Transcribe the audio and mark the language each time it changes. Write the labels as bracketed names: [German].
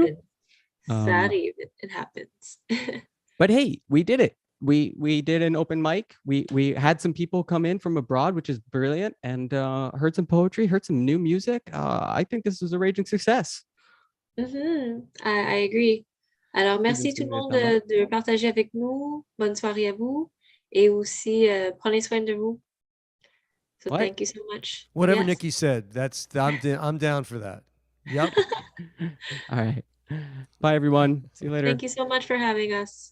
[English] happens. Sorry, it happens. But hey, we did it. We did an open mic. We had some people come in from abroad, which is brilliant, and heard some poetry, heard some new music. I think this was a raging success. I agree. [French] Alors, merci tout le monde de partager avec nous. Bonne soirée à vous. Et aussi, prenez soin de vous. [English] So thank you so much. Whatever Yes. Nikki said, I'm down for that. Yep. All right. Bye, everyone. See you later. Thank you so much for having us.